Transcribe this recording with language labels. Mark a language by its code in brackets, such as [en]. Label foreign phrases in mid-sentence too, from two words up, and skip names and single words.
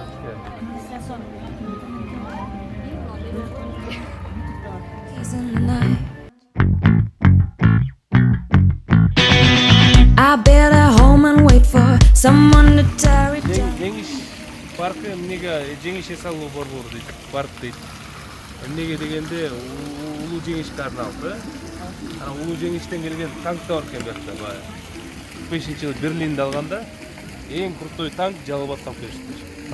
[en] I build a home and wait for someone to tear it down. [ky] Жеңиш паркы эмнеге жеңиш эс алуу борбору дейт, парк дейт. Эмнеге дегенде улуу жеңишке арналды. Анан улуу жеңиштен келген танк да бар экен бuyakta баягы. 45-жылы Берлинде алганда эң крутой танк Жалалбатка алып келишти.